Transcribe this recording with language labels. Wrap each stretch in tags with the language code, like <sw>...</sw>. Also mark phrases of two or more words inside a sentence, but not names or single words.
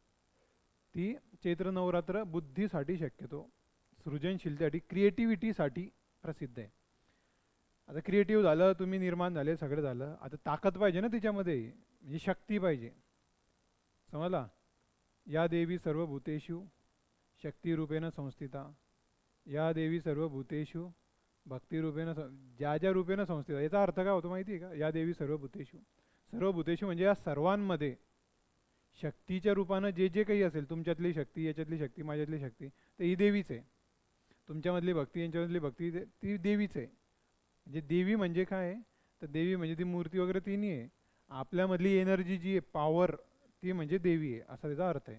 <mr>ती चैत्र नवरात्र बुद्धीसाठी, शक्यतो सृजनशीलतेसाठी, क्रिएटिव्हिटीसाठी प्रसिद्ध आहे. आता क्रिएटिव्ह झालं, तुम्ही निर्माण झाले, सगळं झालं, आता ताकद पाहिजे ना तिच्यामध्ये, म्हणजे शक्ती पाहिजे.</mr> <sa>समजला? या देवी सर्वभूतेषु शक्तिरूपेण संस्थिता, या देवी सर्वभूतेषु भक्तिरूपेण,</sa> <mr>ज्या ज्या</mr> <sa>रूपेण संस्थिता.</sa> <mr>याचा अर्थ काय होतो माहिती आहे का?</mr> <sa>या देवी सर्वभूतेषु,</sa> <mr>सर्वभूतेषु म्हणजे या सर्वांमध्ये शक्तीच्या रूपानं जे जे काही असेल, तुमच्यातली शक्ती, याच्यातली शक्ती, माझ्यातली शक्ती, तर ही देवीच आहे. तुमच्यामधली भक्ती, यांच्यामधली भक्ती, ती देवीच आहे. म्हणजे देवी म्हणजे काय? तर देवी म्हणजे ती मूर्ती वगैरे ती नाही आहे. आपल्यामधली एनर्जी जी आहे, पॉवर, ती म्हणजे देवी आहे, असा त्याचा अर्थ आहे.</mr>